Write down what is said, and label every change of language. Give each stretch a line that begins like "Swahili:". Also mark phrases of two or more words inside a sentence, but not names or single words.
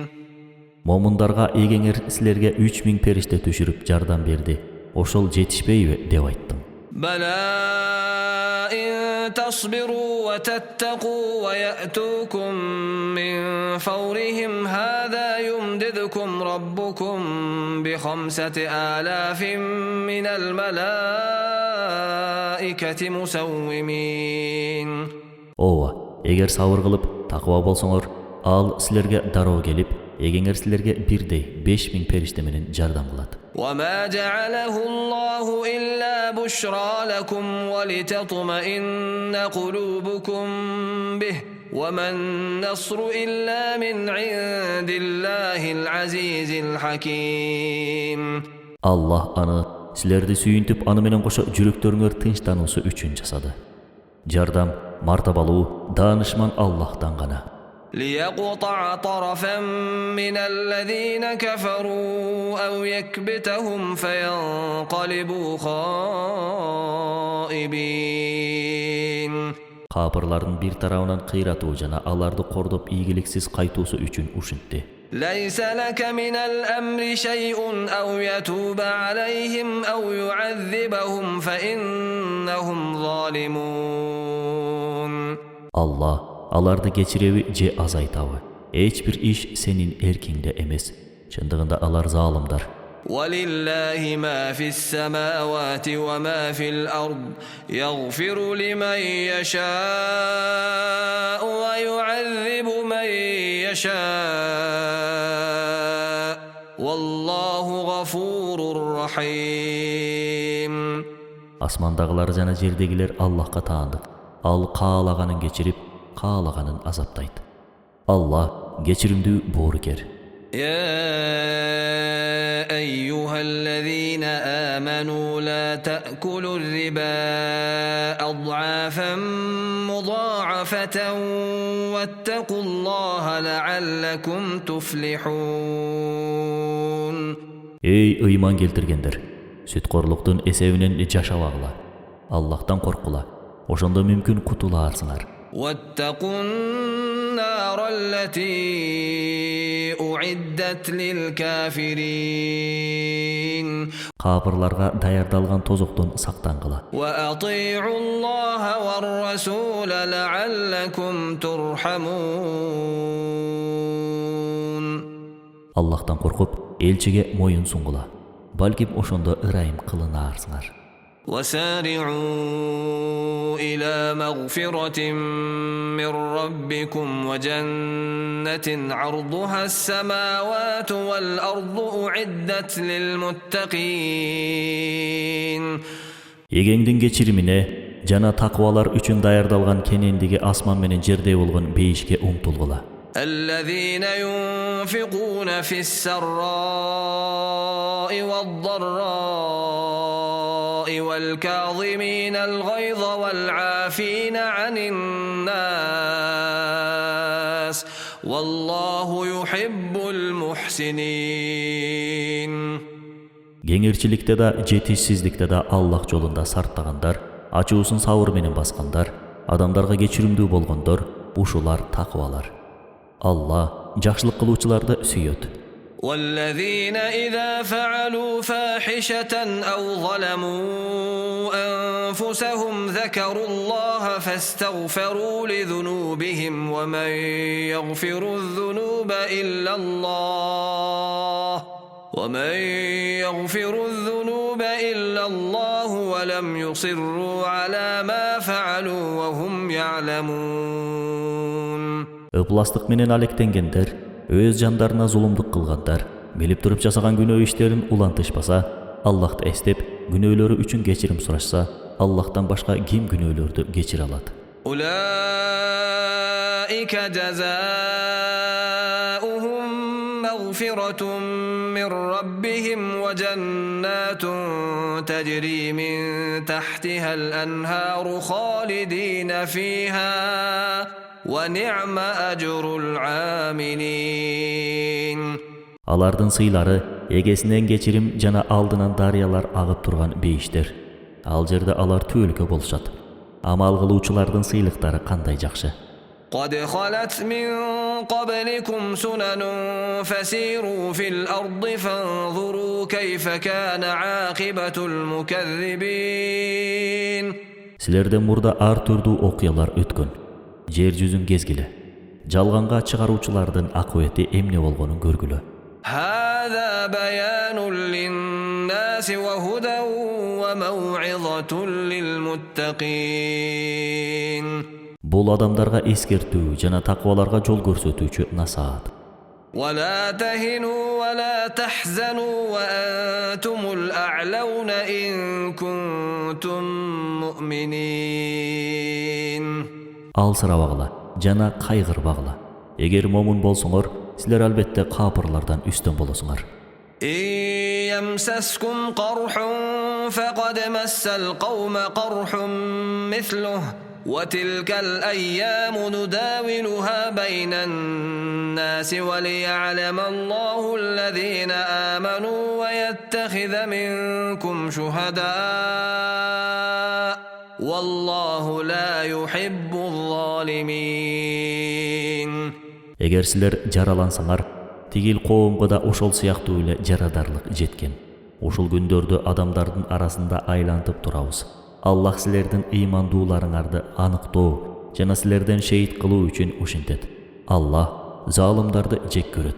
Kyrgyz: Момундарга эгеңер силерге 3000 периште түшүрүп жардам берди. Ошол жетишпейби деп айттым.
Arabic: بلى إن تصبروا وتتقوا ويأتوكم من فورهم هذا يمددكم ربكم ب5,000 من الملائكة مسومين.
Kyrgyz: Ооба, эгер сабыр кылып, таква болсоңор, ал силерге дароо келип, эгеңер силерге бирдей 5000 периште менен жардам кылат.
Arabic: وما جعله الله إلا بشرى لكم ولتطمئن قلوبكم به وما النصر إلا من عند الله العزيز الحكيم.
Kyrgyz: Allah аны силерди сүйүнтүп, аны менен кошо жүрөктөрүңөр тынчтануусу үчүн жасады. Жардам мартабалуу, даанышман Аллахтан гана.
Arabic: ليقطع طرفا من الذين كفروا أو يكبتهم فينقلبوا خائبين.
Kyrgyz: Капырлардын бир тарабынан кыйратуу жана аларды кордоп ийгиликсиз кайтуусу үчүн ушинтти.
Arabic: ليس لك من الأمر شيء أو يتوب عليهم أو يعذبهم فإنهم ظالمون.
Kyrgyz: Allah аларды кечиреби же азайтабы? Эч бир иш сенин эркиңде эмес. Чындыгында алар залымдар.
Arabic: ولله ما في السماوات وما في الأرض يغفر لمن يشاء ويعذب من يشاء والله غفور رحيم.
Kyrgyz: Асмандагылар жана жердегилер Аллахка таандык. Ал каалаганын кечирип, каалаганын азаптайт. Алла кечиримдүү боорукер.
Arabic: يا أيها الذين آمنوا لا تأكلوا الربا أضعافا مضاعفة واتقوا الله لعلكم تفلحون.
Kyrgyz: Ey ыйман келтиргендер, сүткорлуктун эсебинен жашабагыла. Аллахтан коркула. Ошондо мүмкүн кутулаарсыңар.
Arabic: واتقوا النار التي أعدت للكافرين
Kyrgyz: Капырларга даярдалган тозоктун сактангыла.
Arabic: وأطيعوا الله والرسول لعلكم ترحمون
Kyrgyz: Аллахтан коркуп элчиге моюн сунгула. Балким ошондо ырайым кылынаарсыңар.
Arabic: وسارعوا إلى مغفرة من ربكم وجنة عرضها السماوات والأرض أعدت للمتقين
Kyrgyz: Егеңдин кечиримине жана таквалар үчүн даярдалган кенендиги асман менен жердей болгон бейишке умтулгула.
Arabic: الذين ينفقون في السراء والضراء والكاظمين الغيظ والعافين عن الناس والله يحب المحسنين
Kyrgyz: Кеңирчиликте да, жетишсиздикте да Аллах жолунда сарттагандар, ачуусун сабыр менен баскандар, адамдарга кечиримдүү болгондор, ушулар таквалар. Allah жакшылык кылуучуларды сүйөт.
Arabic: والذين إذا فعلوا فاحشة أو ظلموا أنفسهم ذكروا الله فاستغفروا لذنوبهم ومن يغفر الذنوب إلا الله ولم يصروا على ما فعلوا وهم يعلمون
Kyrgyz: Ыпластык менен алектенгендер, өз жандарына зулумдук кылгандар, билип туруп жасаган күнөө иштерин улантышпаса, Аллахты эстеп, күнөөлөрү үчүн кечирим сурашса, Аллахтан башка ким күнөөлөрдү кечире алат?
Arabic: أولئك جزاؤهم مغفرة من ربهم وجنات تجري من تحتها الأنهار خالدين فيها وَنِعْمَ أَجْرُ الْعَامِلِينَ
Kyrgyz: Алардын сыйлары эгесинен кечирим жана алдынан дарыялар агып турган бейиштер. Ал жерде алар түөлкө болушат. Амал кылуучулардын сыйлыктары кандай жакшы.
Arabic: قد خلت من قبلكم سنن فسيروا في الأرض فانظروا كيف كان عاقبة المكذبين
Kyrgyz: Силерден мурда ар түрдүү окуялар өткөн. Жер жүзүн кезгиле. Жалганга чыгаруучулардын акыбети эмне болгонун көргүлө.
Arabic: هذا بيان للناس وهدى وموعظة للمتقين
Kyrgyz: Бул адамдарга эскертүү жана такваларга жол көрсөтүүчү насаат.
Arabic: ولا تهنوا ولا تحزنوا وأنتم الأعلون إن كنتم مؤمنين
Kyrgyz: Алсырабагыла жана кайгырбагыла. Эгер момун болсоңор, силер албетте капырлардан үстөн болосуңар.
Arabic: إن يمسسكم قرح فقد مس القوم قرح مثله وتلك الأيام نداولها بين الناس وليعلم الله الذين آمنوا ويتخذ منكم شهداء والله لا يحب الظالمين
Kyrgyz: Эгер силер жаралансаңар, тигил коомго да ошол сыяктуу эле жарадарлык жеткен. Ушул күндөрдө адамдардын арасында айлантып турабыз. Аллах силердин ыймандууларыңарды аныктоо жана силерден шейит кылуу үчүн ушинтет. Аллах залымдарды жек көрөт.